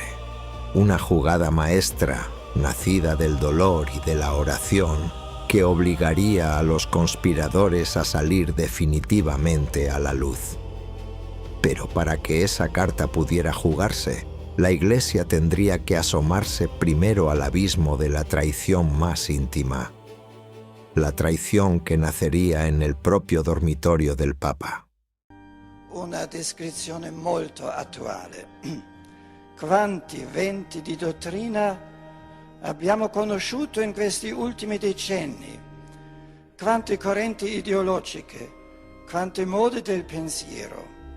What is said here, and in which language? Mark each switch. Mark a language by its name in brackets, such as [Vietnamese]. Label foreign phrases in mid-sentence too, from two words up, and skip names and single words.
[Spanish] Una jugada maestra, nacida del dolor y de la oración, que obligaría a los conspiradores a salir definitivamente a la luz. Pero para que esa carta pudiera jugarse, la Iglesia tendría que asomarse primero al abismo de la traición más íntima. La traición que nacería en el propio dormitorio del Papa. [Italian] Una descrizione molto attuale. Quanti venti di dottrina abbiamo conosciuto in questi ultimi decenni? Quante correnti ideologiche, quante mode del pensiero.